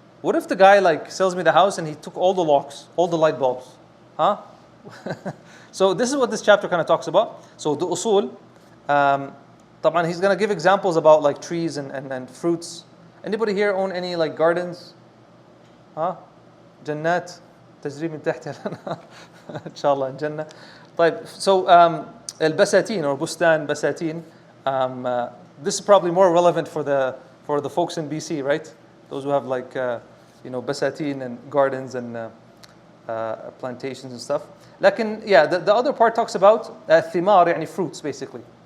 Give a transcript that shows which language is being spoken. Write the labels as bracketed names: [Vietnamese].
[English] What if the guy like sells me the house and he took all the locks, all the light bulbs? Huh? So this is what this chapter kind of talks about. So the usul, طبعا he's going to give examples about like trees and fruits. Anybody here own any like gardens? Huh? [Arabic] Jannat تجري من تحتها الأنهار إن شاء الله الجنة. [English] طيب, so البساتين or bustan basatin, this is probably more relevant for the folks in BC, right? Those who have like basatin and gardens and plantations and stuff. Lakin, yeah, the other part talks about thimar, yani fruits basically.